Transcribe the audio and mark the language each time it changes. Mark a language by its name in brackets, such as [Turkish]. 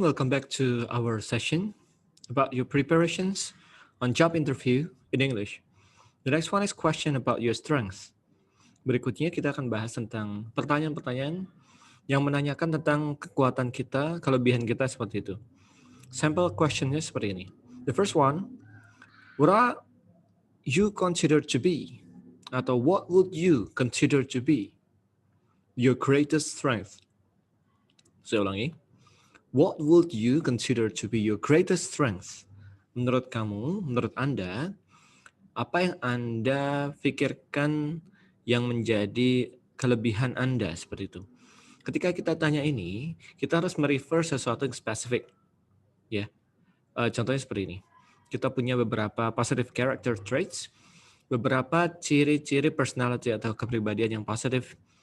[English] Welcome back to our session about your preparations on job interview in English. The next one is question about your strengths. [Indonesian] Berikutnya kita akan bahas tentang pertanyaan-pertanyaan yang menanyakan tentang kekuatan kita, kelebihan kita seperti itu. Sample questionnya seperti ini. [English] The first one, what are you consider to be? Atau what would you consider to be your greatest strength? [Indonesian] Saya ulangi. [English] What would you consider to be your greatest strength? [Indonesian] Menurut kamu, menurut Anda, apa yang Anda pikirkan yang menjadi kelebihan Anda seperti itu? Ketika kita tanya ini, kita harus merefer sesuatu yang spesifik. Ya, contohnya seperti ini. Kita punya beberapa positive character traits, beberapa ciri-ciri personality atau kepribadian yang positif.